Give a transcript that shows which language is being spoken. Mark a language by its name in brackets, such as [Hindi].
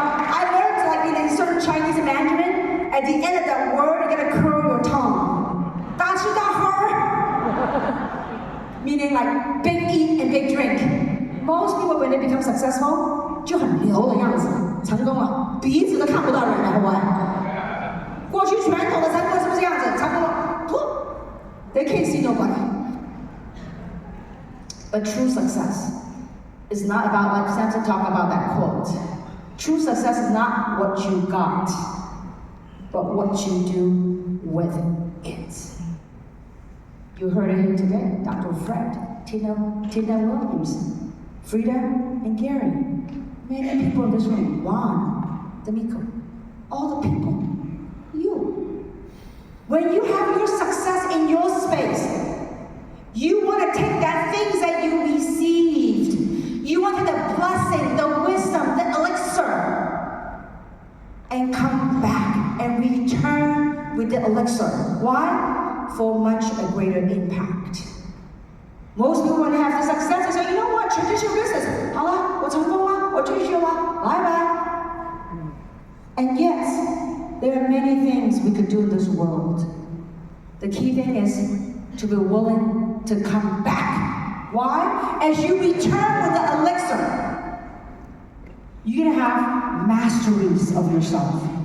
[English] I learned in certain Chinese Mandarin, at the end of that word, you're gonna curl your tongue. [Chinese] 大吃大喝 [English] meaning like big eat and big drink. Most people when they become successful, [Chinese] 就很牛的样子，成功了，鼻子都看不到人了，会不会？过去传统的成功是不是这样子？成功了， [English] they can't see nobody. But true success is not about, like Samson talked about that quote. True success is not what you got, but what you do with it. You heard it here today, Dr. Fred, Tina Williams, Frida, and Gary. Many people in this room, Juan, D'Amico, all the people, you. When you have your success in your space, you want to take that things that you received. You want the blessing, the wisdom, the elixir, and come back and return with the elixir. Why? For much a greater impact. Most people when they have the success, they say, you know what, traditional business. [Chinese] 好了，我成功了，我退休了，拜拜。 [English] And yes, there are many things we could do in this world. The key thing is to be willing to come back. Why? As you return with the elixir, you're gonna have masteries of yourself.